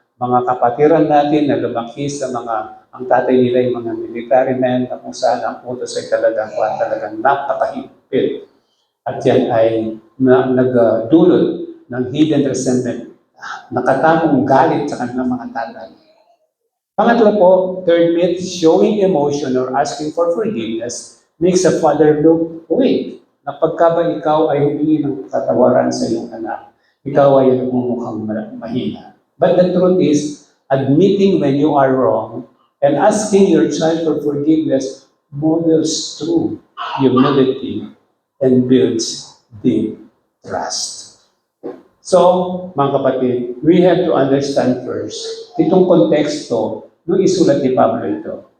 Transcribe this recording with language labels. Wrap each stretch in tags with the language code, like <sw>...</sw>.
<tl>mga kapatiran natin na lumaki sa ang tatay nila yung mga military men na kung saan ang utos ay talagang napakahigpit. At yan ay nagdulot ng hidden resentment, nakatagong galit sa kanilang mga tatay. Pangatlo po,</tl> <en>third myth, showing emotion or asking for forgiveness makes a father look weak.</en> <tl>Na pagka ba ikaw ay humingi ng katawaran sa iyong anak, ikaw ay nagmumukhang mahina.</tl> <en>But the truth is, admitting when you are wrong and asking your child for forgiveness models true humility and builds deep trust.</en> <tl>So, mga kapatid,</tl> <en>we have to understand first,</en> <tl>itong konteksto nung isulat ni Pablo ito.</tl>